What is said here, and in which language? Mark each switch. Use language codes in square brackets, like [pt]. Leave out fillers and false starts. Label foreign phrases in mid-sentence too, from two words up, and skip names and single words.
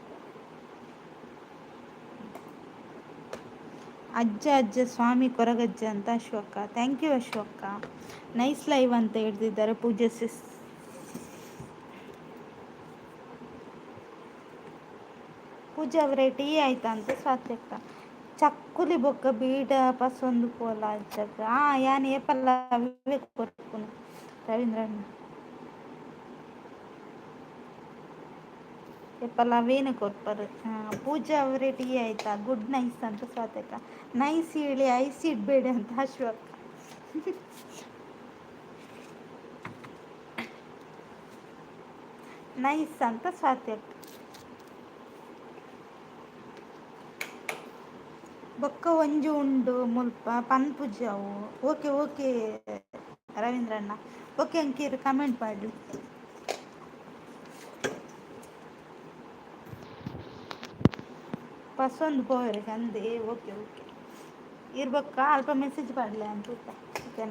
[kn] ಅಜ್ಜ ಸ್ವಾಮಿ ಕೊರಗಜ್ಜ ಅಂತ ಅಶ್ವಕ್ಕ. [en] thank you [kn] ಅಶ್ವಕ್ಕ. [en] nice live [kn] ಅಂತ ಹೇಳ್ತಿದ್ದಾರೆ ಪೂಜೆ ಸಿಸ್. ಪೂಜೆ ಅವರೇ ಟೀ ಆಯ್ತಾ ಅಂತ ಸ್ವಾತ್ಯಕ್ಕ. [tcy] ಚಕ್ಕುಲಿ ಬೊಕ್ಕ ಬೀಡ ಪಸೊಂದು ಪೋಲ ಅಜ್ಜಗ ಯಾನ್ ಏಪಲ್ಲ ವಿವೇಕ್ ಕೊರ್ಪುನು ರವೀಂದ್ರಣ್ಣ. ಏಪಲ್ಲ ಅವೇನು ಕೊರ್ಪರು. [kn] ಪೂಜಾ ಅವರೇ ಟೀ ಆಯ್ತಾ. [en] good nice [kn] ಅಂತ ಸ್ವಾತಕ್ಕ. ನೈಸ್ ಹೇಳಿ ಐಸ್ ಇಡಬೇಡಿ ಅಂತ ಅಶ್ವಕ್ಕ. ನೈಸ್ ಅಂತ ಸ್ವಾತಕ್ಕ. [tcy] ಬೊಕ್ಕ ಒಂಜು ಉಂಡು ಮುಲ್ಪ ಪನ್ಪುಜವು. [kn] ಓಕೆ ರವೀಂದ್ರಣ್ಣ. ಓಕೆ ಅಂಕೀರು ಕಮೆಂಟ್ ಮಾಡಿ. [tcy] ಪಸೊಂದು ಪೋವರಿಗೆ ಅಂದೆ. [kn] ಓಕೆ ಇರ್ಬೇಕ ಅಲ್ಪ ಮೆಸೇಜ್ ಮಾಡಲಿ ಅಂತ ಓಕೆನಾ.